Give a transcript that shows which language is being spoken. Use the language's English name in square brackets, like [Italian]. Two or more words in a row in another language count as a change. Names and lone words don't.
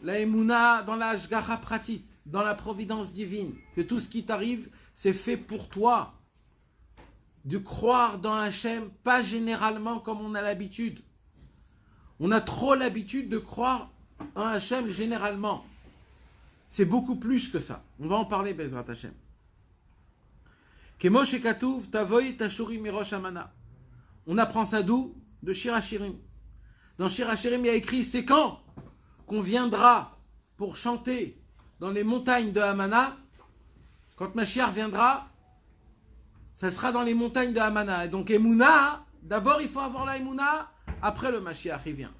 [French] la émouna dans la [Hebrew] השגחה פרטית, [French] dans la providence divine, que tout ce qui t'arrive, c'est fait pour toi. De croire dans Hachem, pas généralement comme on a l'habitude. On a trop l'habitude de croire en Hachem généralement. C'est beaucoup plus que ça. On va en parler, [Hebrew] בעזרת השם. כמו שכתוב תבואי תשורי מראש אמנה. [French] On apprend ça d'où? De Shir HaShirim. Dans Shir HaShirim, il y a écrit, c'est quand qu'on viendra pour chanter dans les montagnes de Hamana. Quand Mashiach viendra, ça sera dans les montagnes de Hamana. Et donc Emouna, d'abord il faut avoir la Emouna, après le Mashiach il vient.